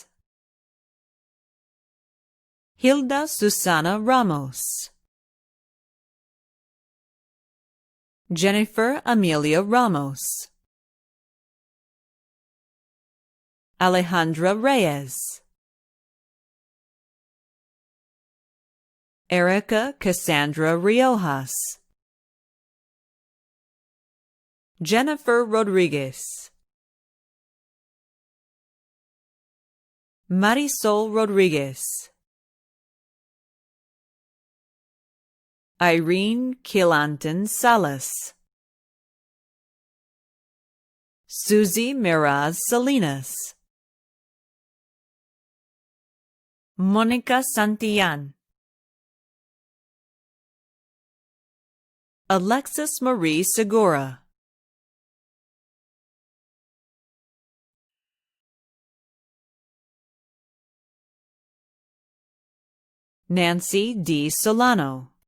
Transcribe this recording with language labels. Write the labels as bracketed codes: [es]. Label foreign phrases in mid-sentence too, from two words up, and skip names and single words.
[en] Hilda Susana Ramos. Jennifer Amelia Ramos. Alejandra Reyes. Erica Cassandra Riojas. Jennifer Rodriguez. Marisol Rodriguez. Irene Kilanton Salas. Susie Miraz Salinas. Monica Santillan. Alexis Marie Segura. Nancy D. Solano.